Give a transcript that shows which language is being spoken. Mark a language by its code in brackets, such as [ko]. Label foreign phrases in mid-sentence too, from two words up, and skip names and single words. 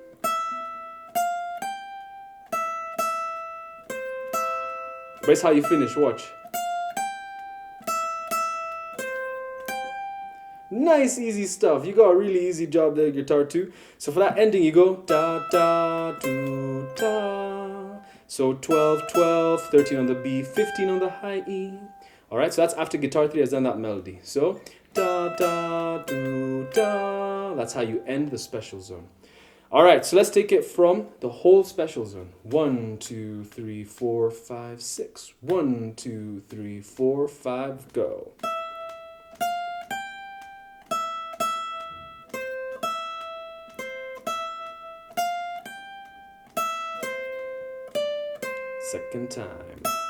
[en] But it's how you finish, watch. Nice, easy stuff. You got a really easy job there, guitar too. So for that ending, you go da, da, do, da. So 12, 12, 13 on the B, 15 on the high E. All right, so that's after guitar 3 has done that melody. So da, da, do, da. That's how you end the special zone. All right, so let's take it from the whole special zone. 1, 2, 3, 4, 5, 6. 1, 2, 3, 4, 5, go. Second time.